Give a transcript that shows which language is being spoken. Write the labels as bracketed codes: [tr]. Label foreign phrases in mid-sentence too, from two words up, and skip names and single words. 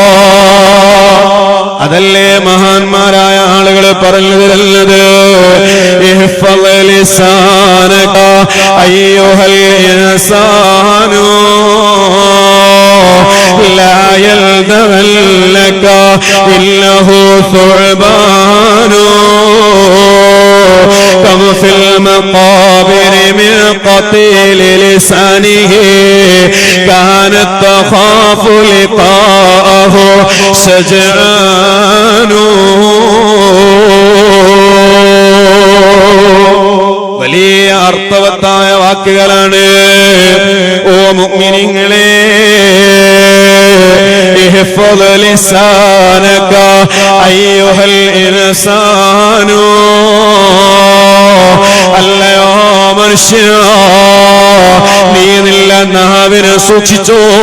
[ml] അതല്ലേ മഹാന്മാരായ ആളുകൾ പറഞ്ഞു തരുന്നത്, [ar] احفظ لسانك أيها الإنسان لا يلدغنك إنه ثعبان كم في المقابر من قتيل لسانه كانت تخاف لقاءه شجعان. [ml] വലിയ അർത്ഥവത്തായ വാക്കുകളാണ്. ഓ മുഅ്മിനീങ്ങളെ, [ar] احفظ لسانك أيها الإنسان, [ml] അല്ലയോ മനുഷ്യ, നീ നില്ല നാവിനെ സൂക്ഷിച്ചോ.